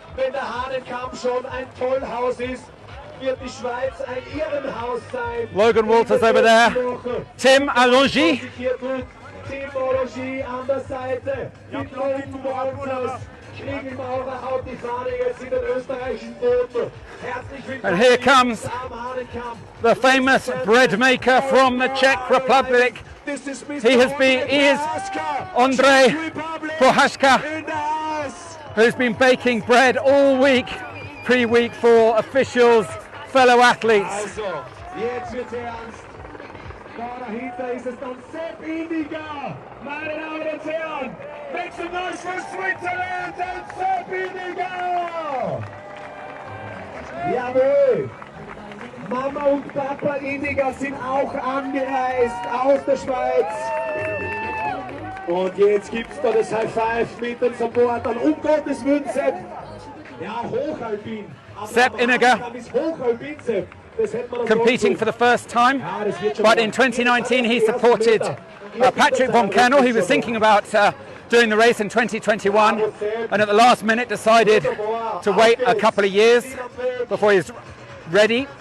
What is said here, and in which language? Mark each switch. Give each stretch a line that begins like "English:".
German: Wenn der Hahnenkamm schon ein Tollhaus ist, wird die Schweiz ein Irrenhaus sein.
English: Logan Walters over there, Tim Alongi.
German: Tim Alongi an der Seite, mit Logan Walters. Kriegelmaurer haut die Fahne jetzt in den österreichischen Boden. Herzlich willkommen.
English: And here comes the famous bread maker from the Czech Republic. He is Andrej Prohaska, who's been baking bread all week, pre-week for officials, fellow athletes.
German: Also, jetzt wird's ernst. Da dahinter ist es dann Sepp Indiger, meine Damen und Herren.
English: Make some noise for Switzerland and Sepp Indiger!
German: Jawohl! Mama und Papa Indiger sind auch angereist aus der Schweiz. Und jetzt gibt's da das High Five mit den Supportern. Um Gottes Willen, Sepp! Ja, Hochalpin!
English: Sepp Inniger, competing for the first time, but in 2019 he supported Patrick von Kernel. He was thinking about doing the race in 2021, and at the last minute decided to wait a couple of years before he's ready.